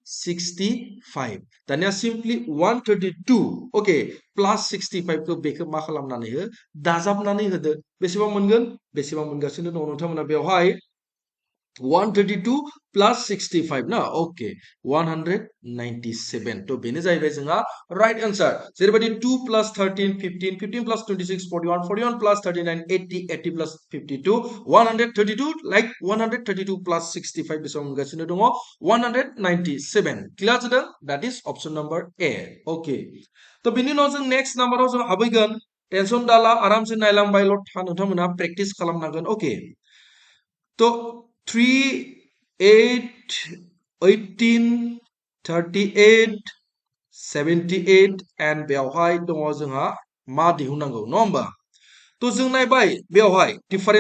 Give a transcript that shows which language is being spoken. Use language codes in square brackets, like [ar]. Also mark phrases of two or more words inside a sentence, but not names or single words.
[brx] 65 दानिया सिम्पली 132 [en] okay plus [brx] 65 खौ बेखौ मा खालामनानै हो दाजाबनानै होदो बेसेबां मोनगोन बेसेबां मोनगासिनो दङ नोंथांमोना बेवहाय 132 plus 65 ना ओके 197 तो बेनो जाहैबाय जोंहा [en] right answer [brx] जेरैबायदि 2 plus 13 15 15 plus 26 41 41 plus 39 80 80 plus 52 132 like 132 plus 65 बेसेबां मोनगासिनो दङ 197 क्लियार जादों [en] that is option number A okay [brx] तो बेनि उनाव जों नेक्स्ट नाम्बाराव जों हाबैगोन टेनसन दाला आरामसे नायलांबायल' था नोंथांमोना प्रेक्टिस खालामनांगोन ओके तो 3 8 18 38 78 and बेवहाय दङ जोंहा मा दिहुननांगौ नङा होमबा तो जों नायबाय बेवहाय डिफारेन्सआ बेसेबां